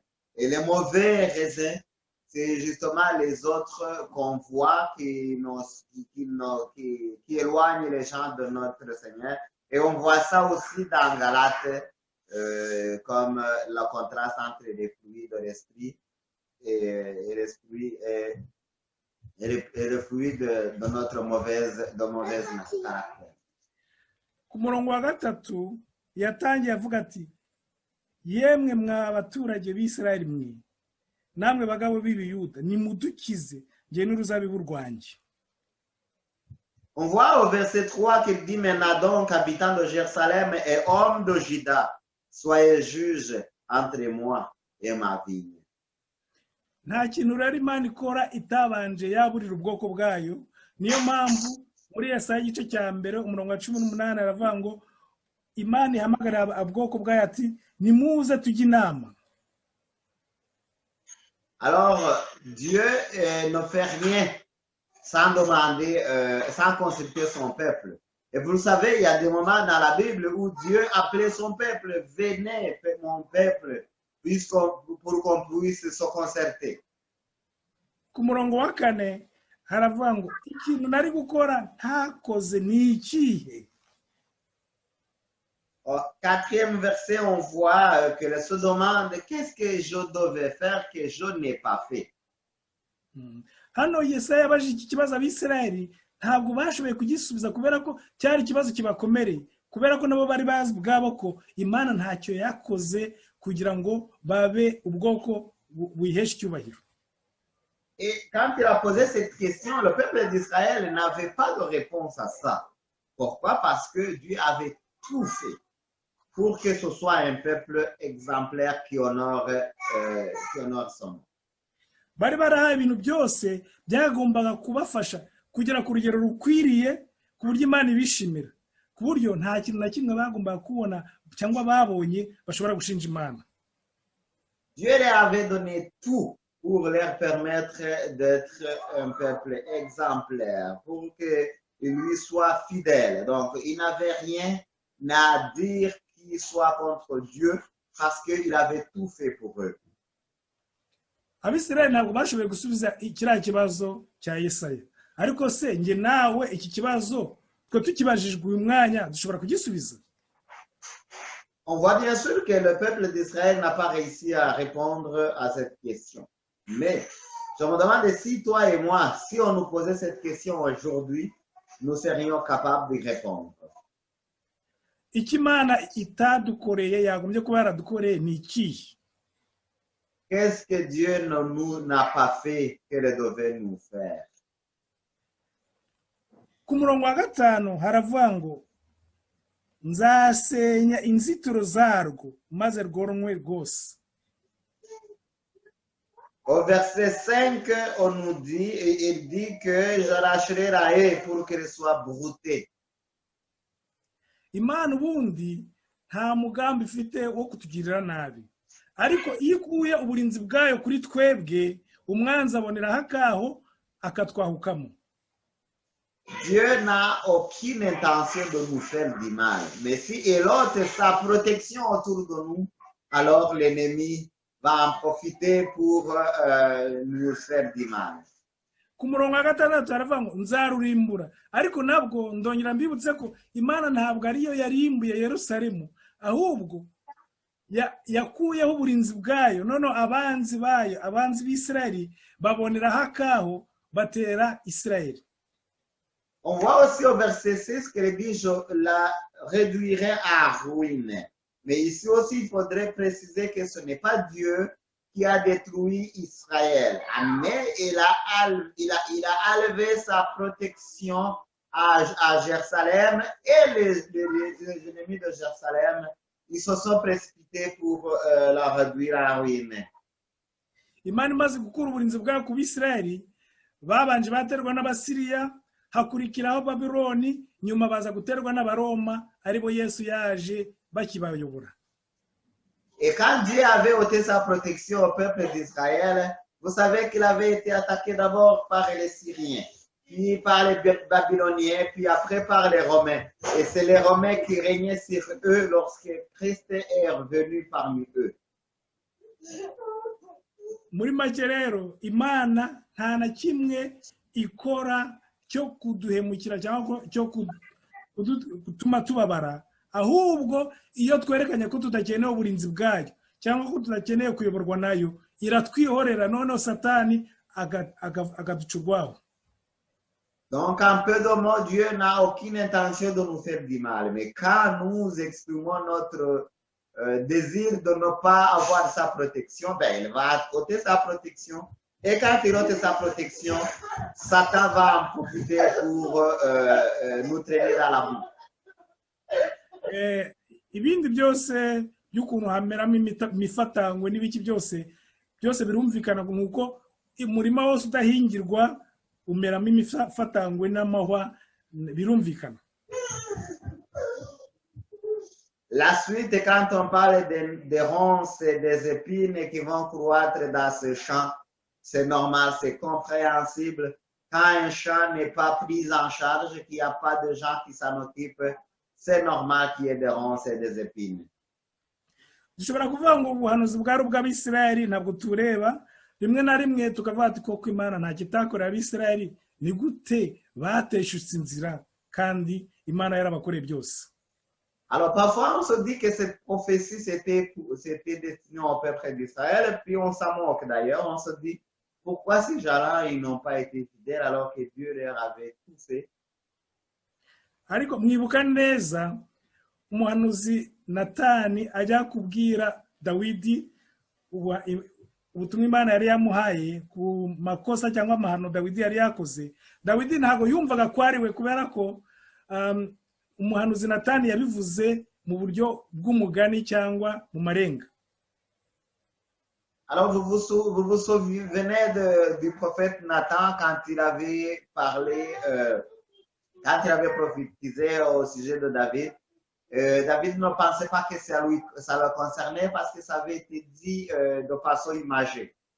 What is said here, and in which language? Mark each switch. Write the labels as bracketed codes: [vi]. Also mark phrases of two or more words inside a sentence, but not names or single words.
[fr] Et les mauvais raisins, c'est justement les autres qu'on voit qui éloignent les gens de notre Seigneur. Et on voit ça aussi dans Galates, comme le contraste entre les fruits de l'esprit et le fruit de notre mauvaise caractère. [rw] Ku murongo wa 3 yatangiye avuga ati yemwe mwa baturage b'Israeli mwe namwe bagabo b'Ibiyuda nimudukize nge n'uruzabibu rwanjye. [fr] On voit au verset 3 qu'il dit maintenant donc habitants de Jérusalem et hommes de Juda, soyez juges entre moi et ma vigne. [rw] Nta kintu rero Imana ikora itabanje yaburira ubwoko bwayo, niyo mpamvu muri Yesaya igice cya mbere umurongo wa 18 aravuga ngo imana ihamagarira ubwoko bwayo ati nimuze tujye inama. [fr] Alors, Dieu ne fait rien sans demander, sans consulter son peuple. Et vous le savez, il y a des moments dans la Bible où Dieu appelait son peuple, venez, mon peuple, pour qu'on puisse se concerter. [rw] Ku murongo wa 4 haravuga ngo ikintu nari gukora ntakoze ni ikihe. [fr] Au 4e verset, on voit que le se demande qu'est-ce que je devais faire que je n'ai pas fait. [rw] Hano Yesaya yabajije iki kibazo Abisirayeli ntabwo bashoboye kugisubiza kubera ko cyari ikibazo kibakomereye, kubera ko nabo bari bazi ubwabo ko Imana ntacyo yakoze kugira ngo babe ubwoko bwihesha icyubahiro. [fr] Et quand il a posé cette question, le peuple d'Israël n'avait pas de réponse à ça. Pourquoi? Parce que Dieu avait tout fait pour que ce soit un peuple exemplaire qui honore son nom. [rw] Bari barahaye ibintu byose byagombaga kubafasha kugera ku rugero rukwiriye ku buryo Imana ibishimira, ku buryo nta kintu na kimwe bagombaga kubona cyangwa babonye bashobora gushinja Imana. [fr] Dieu leur avait donné tout pour leur permettre d'être un peuple exemplaire, pour qu'ils lui soient fidèles. Donc, ils n'avaient rien à dire qui soit contre Dieu parce qu'il avait tout fait pour eux. [rw] Abisirayeli ntabwo bashoboye gusubiza kiriya kibazo cya Yesaya, ariko se nge nawe iki kibazo twe tukibajijwe uyu mwanya dushobora kugisubiza? [fr] On voit bien sûr que le peuple d'Israël n'a pas réussi à répondre à cette question. Mais je me demande si toi et moi, si on nous posait cette question aujourd'hui, nous serions capables d'y répondre. [rw] Ikimana itadukoreye yagombye kuba yaradukoreye ni ikihe? [fr] Qu'est-ce que Dieu ne nous n'a pas fait qu'elle devait nous faire? [rw] Ku murongo wa 5 haravuga ngo nzasenya inzitiro zarwo maze rworonwe rwose. [fr] Au verset 5, on nous dit, il dit que j'arracherai la haie pour qu'elle soit broutée. [rw] Imana ubundi nta mugambi ifite wo kutugirira nabi, ariko iyo ikuye uburinzi bwayo kuri twebwe umwanzi aboneraho akaho akatwahukamo. [fr] Dieu n'a aucune intention de nous faire du mal, mais si il ôte sa protection autour de nous, alors l'ennemi va en profiter pour nous faire du mal. [rw] Ku murongo wa 6 haravuga ngo nzarurimbura, ariko nabwo ndongera mbibutse ko Imana ntabwo ariyo yarimbuye Yerusalemu, ahubwo yakuyeho uburinzi bwayo, noneho abanzi bayo, abanzi b'Isirayeli baboneraho akaho batera Isirayeli. [fr] On voit aussi au verset 6 qu'il dit je la réduirai à ruine. Mais ici aussi, il faudrait préciser que ce n'est pas Dieu qui a détruit Israël, mais il a enlevé sa protection à Jérusalem, et les ennemis de Jérusalem, ils se sont précipités pour la réduire à ruine. [rw] Imana imaze gukura uburinzi bwayo ku Bisirayeli, babanje baterwa n'Abasiriya, hakurikiraho Babiloni, nyuma baza guterwa n'Abaroma, aribo Yesu yaje bakibayobora. [fr] Et quand Dieu avait ôté sa protection au peuple d'Israël, vous savez qu'il avait été attaqué d'abord par les Syriens, puis par les Babyloniens, puis après par les Romains. Et c'est les Romains qui régnaient sur eux lorsque Christ est revenu parmi eux. [rw] Muri make rero Imana nta na kimwe ikora cyo kuduhemukira cyangwa cyo kutuma tubabara, ahubwo iyo twerekanye ko tudakeneye uburinzi bwayo cyangwa ko tudakeneye kuyoborwa nayo, iratwihorera noneho Satani agaducurwaho. [fr] Donc en peu de mots, Dieu n'a aucune intention de nous faire du mal, mais quand nous exprimons notre désir de ne pas avoir sa protection, ben il va ôter sa protection. Et quand il ôte sa protection, Satan va en profiter pour nous traîner dans la boue. [rw] Ibindi byose by'ukuntu hameramo imifatangwe n'ibiki byose birumvikana nuko umurima wose udahingirwa umeramo imifatangwe n'amahwa, birumvikana. [fr] La suite, quand on parle des ronces et des épines qui vont croître dans ce champ, c'est normal, c'est compréhensible. Quand un champ n'est pas pris en charge, qu'il n'y a pas de gens qui s'en occupent, c'est normal qu'il y ait des ronces et des épines. [rw] dushobora kuvuga ngo ubuhanuzi bwari ubw'abisirayeli ntabwo tureba rimwe na rimwe tukavuga ati koko imana nta kitakorera abisirayeli ni gute bateshutse inzira kandi imana yarabakoreye byose. [fr] Alors parfois on se dit que cette prophétie c'était destiné au peuple d'Israël, puis on s'en moque d'ailleurs, on se dit pourquoi ces gens-là ils n'ont pas été fidèles alors que Dieu leur avait tout fait. [rw] Ariko mwibuka neza umuhanuzi Natani ajya kubwira Dawidi ubutumwa Imana yari yamuhaye ku makosa cyangwa amahano Dawidi yari yakoze. Dawidi ntago yumvaga kwariwe kubera ko umuhanuzi Natani yabivuze mu buryo bw'umugani cyangwa mu marenga. [fr] Alors vous vous souvenez du prophète Nathan quand il avait parlé, quand il avait prophétisé au sujet de David. David ne pensait pas que ça le concernait parce que ça avait été dit de façon imagée.